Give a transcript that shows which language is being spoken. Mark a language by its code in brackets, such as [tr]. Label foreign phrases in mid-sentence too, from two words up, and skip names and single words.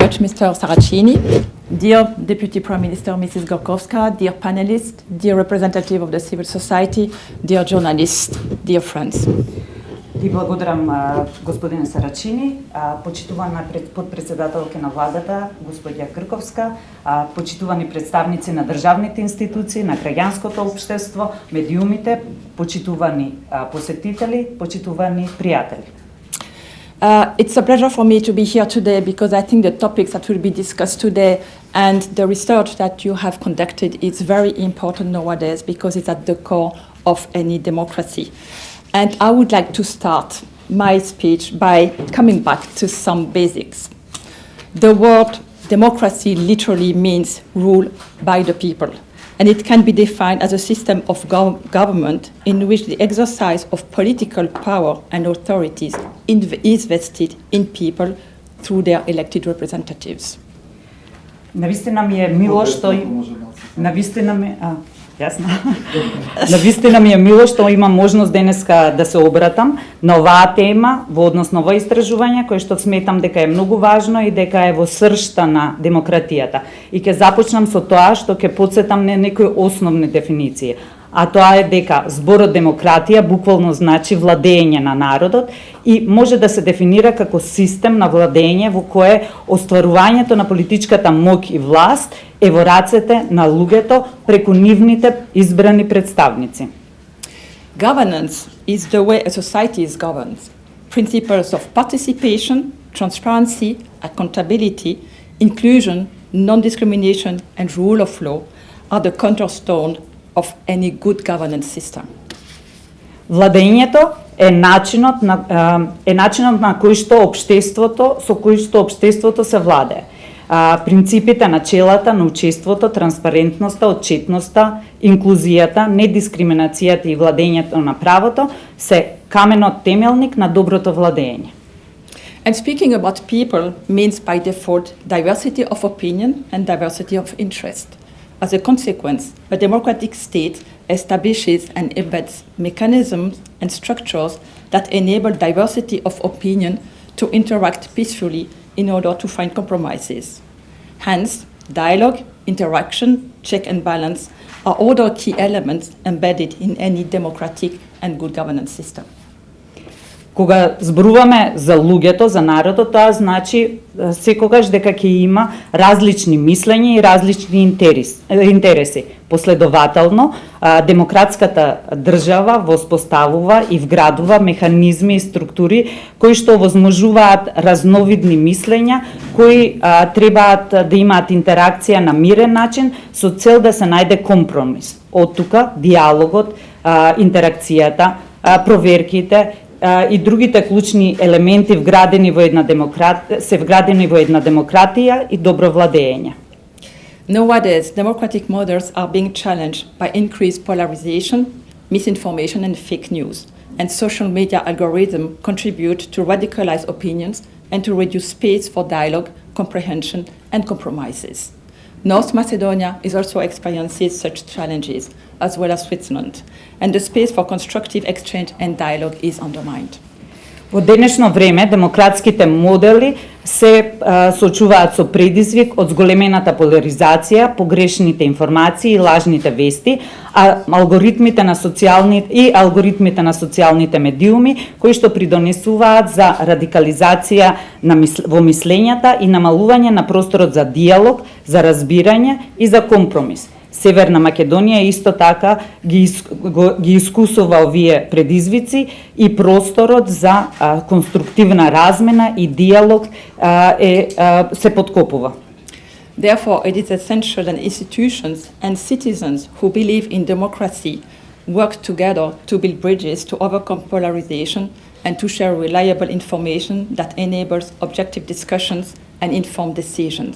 [en] much, Mr. Saracini. Dear Deputy Prime Minister Mrs. Gorkowska, dear panelists, dear representative of the civil society, dear journalists, dear friends. [mk] Ви благодарам, господине Сарачини, почитувана подпредседателка на владата, господја Крковска, почитувани представници на државните институции, на граѓанското општество, медиумите, почитувани посетители, почитувани пријатели. [en] It's a pleasure for me to be here today because I think the topics that will be discussed today and the research that you have conducted is very important nowadays because it's at the core of any democracy. And I would like to start my speech by coming back to some basics. The word democracy literally means rule by the people, and it can be defined as a system of government in which the exercise of political power and authorities is vested in people through their elected representatives. [mk] Навистина ми е мило што навистина ми е мило што имам можност денеска да се обратам на оваа тема во однос на ова истражување кој што сметам дека е многу важно и дека е во сршта на демократијата. И ќе започнам со тоа што ќе потсетам на некои основни дефиниции. А тоа е дека зборот демократија буквално значи владење на народот и може да се дефинира како систем на владење во кое остварувањето на политичката моќ и власт е во рацете на луѓето преку нивните избрани представници. [en] Governance is the way a society is governed. Principles of participation, transparency, accountability, inclusion, non-discrimination and rule of law are the cornerstone of any good governance system. [mk] Владењето е начинот на кој што општеството се владее. Принципите, начелата на учеството, транспарентноста, отчетноста, инклузијата, недискриминацијата и владењето на правото се каменот темелник на доброто владење. [en] And speaking about people means by default diversity of opinion and diversity of interest. As a consequence, a democratic state establishes and embeds mechanisms and structures that enable diversity of opinion to interact peacefully in order to find compromises. Hence, dialogue, interaction, check and balance are other key elements embedded in any democratic and good governance system. [mk] Кога зборуваме за луѓето, за народот, тоа значи секогаш дека ќе има различни мислења и различни интереси. Последователно, демократската држава воспоставува и вградува механизми и структури кои што овозможуваат разновидни мислења, кои требаат да имаат интеракција на мирен начин со цел да се најде компромис. Од тука диалогот, интеракцијата, проверките и другите клучни елементи вградени во една демократија и добро владење. [en] Nowadays, democratic models are being challenged by increased polarization, misinformation and fake news, and social media algorithms contribute to radicalize opinions and to reduce space for dialogue, comprehension and compromises. North Macedonia is also experiencing such challenges, as well as Switzerland, and the space for constructive exchange and dialogue is undermined. [mk] Во денешно време демократските модели се соочуваат со предизвик од зголемената поларизација, погрешните информации и лажните вести, а алгоритмите на социјалните медиуми кои што придонесуваат за радикализација во мислењата и намалување на просторот за диалог, за разбирање и за компромис. Северна Македонија исто така ги искусува овие предизвици и просторот за конструктивна размена и диалог се подкопува. [en] Therefore, it is essential that institutions and citizens who believe in democracy work together to build bridges to overcome polarization and to share reliable information that enables objective discussions and informed decisions.